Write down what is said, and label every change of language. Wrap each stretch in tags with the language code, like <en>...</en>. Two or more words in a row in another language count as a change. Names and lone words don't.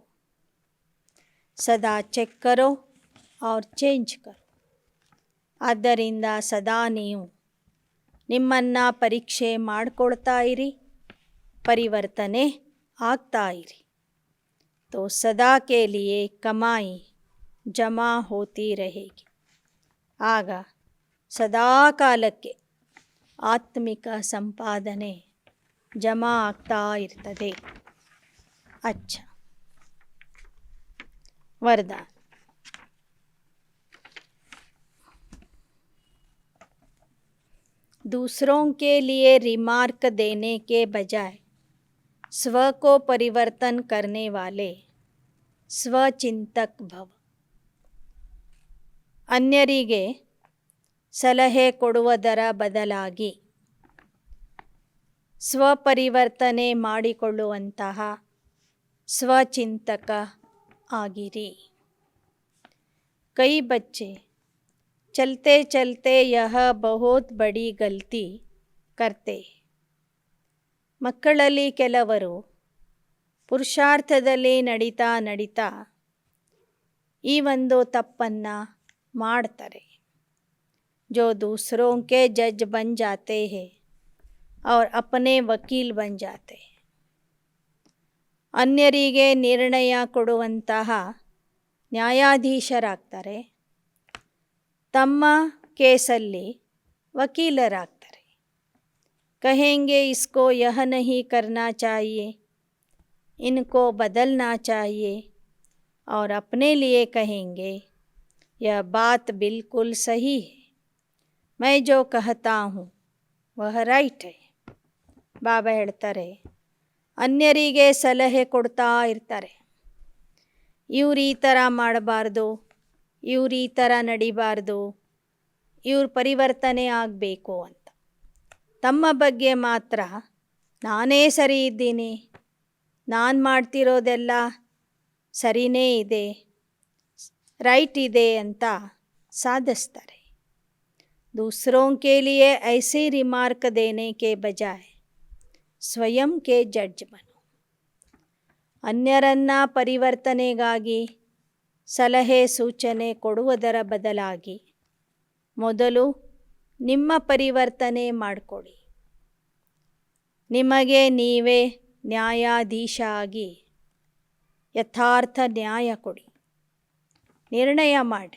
<hi>सदा चेक करो और चेंज करो.</hi> <kn>ಆದ್ದರಿಂದ ಸದಾ ನೀವು ನಿಮ್ಮನ್ನು ಪರೀಕ್ಷೆ ಮಾಡಿಕೊಳ್ತಾ ಇರಿ, ಪರಿವರ್ತನೆ ಆಗ್ತಾ ಇರಿ.</kn> <hi>तो सदा के लिए कमाई जमा होती रहेगी.</hi> <kn>ಆಗ ಸದಾ ಕಾಲಕ್ಕೆ ಆತ್ಮಿಕ ಸಂಪಾದನೆ ಜಮಾ ಆಗ್ತಾ ಇರ್ತದೆ.</kn> <hi>ಅಚ್ಚ वरदान. दूसरों के लिए रिमार्क देने के बजाय स्व को परिवर्तन करने वाले स्वचिंतक भव.</hi> <kn>ಅನ್ಯರಿಗೆ ಸಲಹೆ ಕೊಡುವುದರ ಬದಲಾಗಿ ಸ್ವಪರಿವರ್ತನೆ ಮಾಡಿಕೊಳ್ಳುವಂತಹ ಸ್ವಚಿಂತಕ ಆಗಿರಿ.</kn> <hi>कई बच्चे चलते चलते यह बहुत बड़ी गलती करते.</hi> <kn>ಮಕ್ಕಳಲ್ಲಿ ಕೆಲವರು ಪುರುಷಾರ್ಥದಲ್ಲಿ ನಡೀತಾ ನಡೀತಾ ಈ ಒಂದು ತಪ್ಪನ್ನು ಮಾಡ್ತಾರೆ.</kn> <hi>जो दूसरों के जज बन जाते हैं और अपने वकील बन जाते हैं.</hi> <kn>ಅನ್ಯರಿಗೆ ನಿರ್ಣಯ ಕೊಡುವಂತಹ ನ್ಯಾಯಾಧೀಶರಾಗ್ತಾರೆ, ತಮ್ಮ ಕೇಸಲ್ಲಿ ವಕೀಲರಾಗ್ತಾರೆ.</kn> <hi>कहेंगे इसको यह नहीं करना चाहिए, इनको बदलना चाहिए, और अपने लिए कहेंगे यह बात बिल्कुल सही है, मैं जो कहता हूँ वह राइट है.</hi> <kn>ಬಾಬಾ ಹೇಳ್ತಾರೆ, ಅನ್ಯರಿಗೆ ಸಲಹೆ ಕೊಡ್ತಾ ಇರ್ತಾರೆ. ಇವ್ರು ಈ ಥರ ಮಾಡಬಾರ್ದು, ಇವ್ರು ಈ ಥರ ನಡಿಬಾರ್ದು, ಇವ್ರ ಪರಿವರ್ತನೆ ಆಗಬೇಕು ಅಂತ. ತಮ್ಮ ಬಗ್ಗೆ ಮಾತ್ರ ನಾನೇ ಸರಿ ಇದ್ದೀನಿ, ನಾನು ಮಾಡ್ತಿರೋದೆಲ್ಲ ಸರಿನೇ ಇದೆ, ರೈಟ್ ಇದೆ ಅಂತ ಸಾಧಿಸ್ತಾರೆ.</kn> <hi>दूसरों के लिए ऐसी रिमार्क देने के बजाय स्वयं के जज बनो.</hi> <kn>ಅನ್ಯರನ್ನು ಪರಿವರ್ತನೆಗಾಗಿ ಸಲಹೆ ಸೂಚನೆ ಕೊಡುವುದರ ಬದಲಾಗಿ ಮೊದಲು ನಿಮ್ಮ ಪರಿವರ್ತನೆ ಮಾಡಿಕೊಡಿ. ನಿಮಗೆ ನೀವೇ ನ್ಯಾಯಾಧೀಶ ಆಗಿ ಯಥಾರ್ಥ ನ್ಯಾಯ ಕೊಡಿ, ನಿರ್ಣಯ ಮಾಡಿರಿ.</kn>